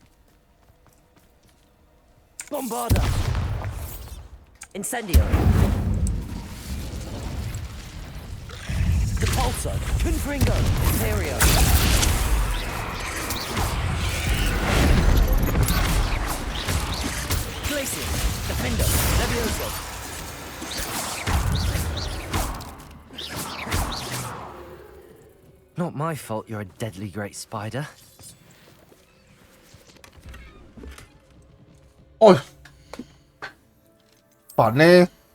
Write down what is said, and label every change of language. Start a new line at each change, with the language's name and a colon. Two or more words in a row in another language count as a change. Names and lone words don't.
English: Bombarda. Incendio. Depulso. Confringo. Materia. Glacius. Defendo. Levioso. Not my fault you're a deadly great spider.
Chinese: 哦，烦呢。